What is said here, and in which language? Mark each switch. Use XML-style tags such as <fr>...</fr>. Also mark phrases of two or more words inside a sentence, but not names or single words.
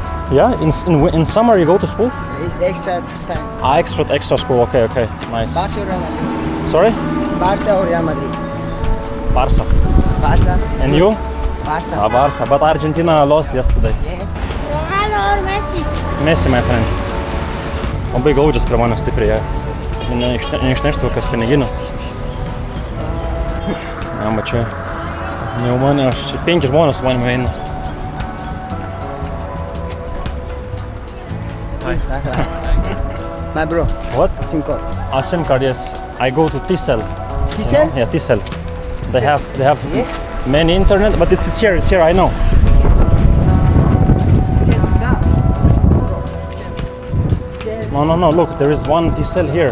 <en>Yeah, in summer you go to school? It's extra time. Extra school, okay, nice. Barca or Real Madrid? Sorry? Barca or Real Madrid? Barca. Barca. And you? Barca. Barca, but Argentina lost yesterday. Yes. Ronaldo or Messi? Messi, my friend.</en> <lt>Labai gaudžias prie manęs stipriai. Neišneštų kas piniginas. Ja, bet čia jau mane, čia 5 žmonės su manimi eina.</lt> <en>My bro. What? SIM card. SIM card, yes. I go to T-Cell. T-Cell? Yeah, T-Cell. They have Yes. many internet, but it's here, I know. No, look, there is one T-Cell here.</en>